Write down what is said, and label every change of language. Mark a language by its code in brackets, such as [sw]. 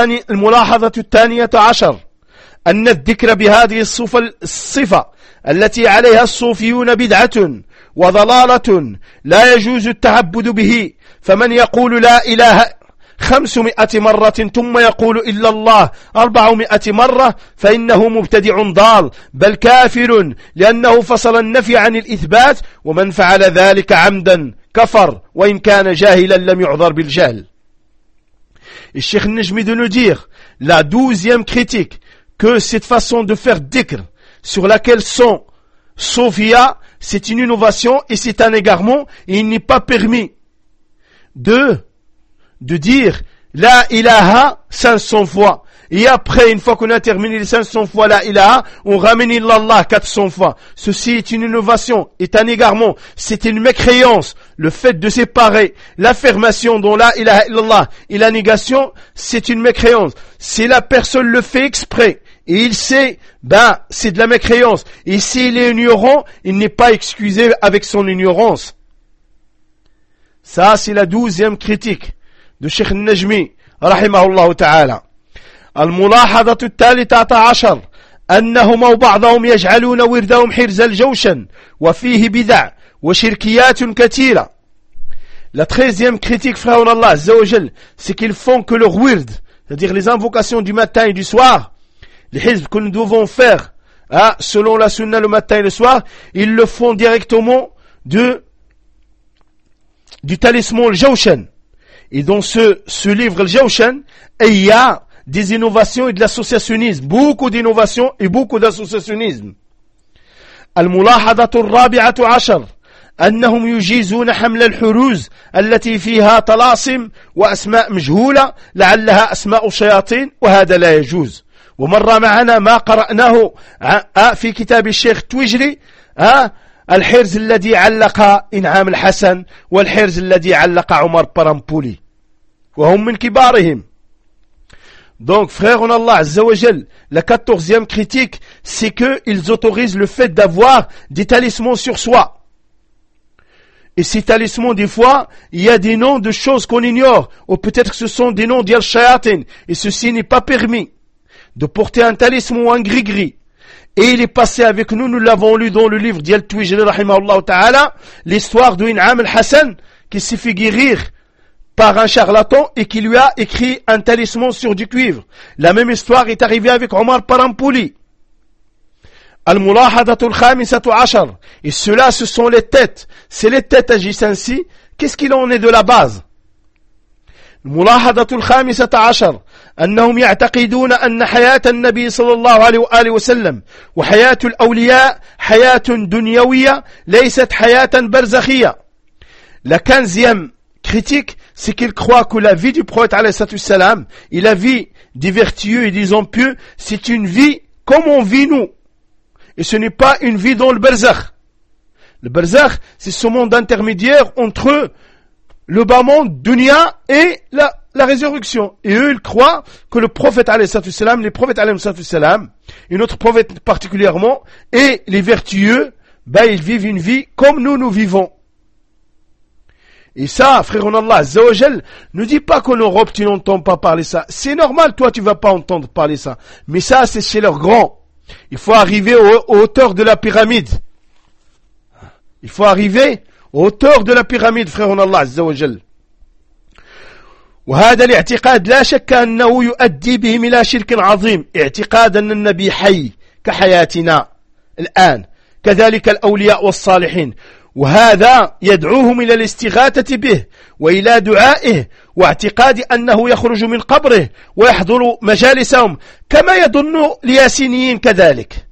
[ar] الملاحظة الثانية عشر أن الذكر بهذه الصفة التي عليها الصوفيون بدعة وضلالة لا يجوز التعبد به فمن يقول لا إله 500 مرة ثم يقول إلا الله 400 مرة فإنه مبتدع ضال بل كافر لأنه فصل النفي عن الإثبات ومن فعل ذلك عمدا كفر وإن كان جاهلا لم يعذر بالجهل. [fr] Et Cheikh Najmi de nous dire, la douzième critique, que cette façon de faire dhikr, sur laquelle sont Sophia, c'est une innovation et c'est un égarement, et il n'est pas permis de dire, la ilaha 500 fois. Et après, une fois qu'on a terminé les 500 fois la ilaha, on ramène l'Allah 400 fois. Ceci est une innovation, est un égarement, c'est une mécréance. Le fait de séparer l'affirmation dont la ilaha illallah et la négation, c'est une mécréance. Si la personne le fait exprès, et il sait, c'est de la mécréance. Et s'il est ignorant, il n'est pas excusé avec son ignorance. Ça, c'est la douzième critique de Cheikh Najmi, rahimahullah ta'ala. [ar] الملاحظة الثالثة عشر أنهم وبعضهم يجعلون وردهم حرز الجوشن وفيه بدع وشركيات كثيرة. [fr] La treizième critique, frère en Allah, Azzawajal, c'est qu'ils font que leur wird, c'est-à-dire les invocations du matin et du soir, les hizb que nous devons faire, selon la sunna le matin et le soir, ils le font directement du talisman al-Jawshan. Et dans ce livre al-Jawshan, il y a des innovations et de l'associationnisme, beaucoup d'innovations et beaucoup d'associationnisme. [ar] الملاحظة الرابعة عشر أنهم يجيزون حمل الحروز التي فيها طلاسم وأسماء مجهولة لعلها أسماء الشياطين وهذا لا يجوز. ومر معنا ما قرأناه في كتاب الشيخ تويجري الحرز الذي علق إنعام الحسن والحرز الذي علق عمر برامبولي وهم من كبارهم. [fr] Donc, frère en Allah, Azzawajal, la quatorzième critique, c'est qu'ils autorisent le fait d'avoir des talismans sur soi. Et ces talismans, des fois, il y a des noms de choses qu'on ignore, ou peut-être que ce sont des noms d'Al-Shayatin, et ceci n'est pas permis de porter un talisman ou un gris-gris. Et il est passé avec nous, nous l'avons lu dans le livre d'Yal Twijri, rahimahullah ta'ala, l'histoire d'In'am al-Hassan, qui s'est fait guérir par un charlatan et qui lui a écrit un talisman sur du cuivre. La même histoire est arrivée avec Omar Parampouli. [ar] Al-Mulahadatul Khamisatu Ashar. [fr] Et ceux-là, ce sont les têtes. Si les têtes agissent ainsi, qu'est-ce qu'il en est de la base? [ar] الملاحظة الخامسة عشر أنهم يعتقدون أن حياة النبي صلى الله عليه وآله وسلم وحياة الأولياء حياة دنيوية ليست حياة برزخية. [fr] La quinzième critique, c'est qu'il croit que la vie du prophète [ar] عليه الصلاة والسلام [fr] et la vie des vertueux et des impieux, c'est une vie comme on vit nous. Et ce n'est pas une vie dans le berzakh. Le berzakh, c'est ce monde intermédiaire entre le bas monde, dunya et la résurrection. Et eux, ils croient que le prophète, alayhi salam, les prophètes, alayhi salam, et notre prophète particulièrement, et les vertueux, ben, ils vivent une vie comme nous, nous vivons. Et ça, frère Allah, Azzawajal, ne dis pas qu'en Europe, tu n'entends pas parler ça. C'est normal, toi, tu vas pas entendre parler ça. Mais ça, c'est chez leurs grands. Il faut arriver aux hauteurs de la pyramide. Il faut arriver auteur de la pyramide, frère Allah Azza wa Jal. [ar] وهذا الاعتقاد لا شك انه يؤدي بهم الى شرك عظيم اعتقاد ان النبي حي كحياتنا الان كذلك الاولياء والصالحين وهذا يدعوهم الى الاستغاثه به والى دعائه واعتقاد انه يخرج من قبره ويحضر مجالسهم كما يظن الياسينيين كذلك.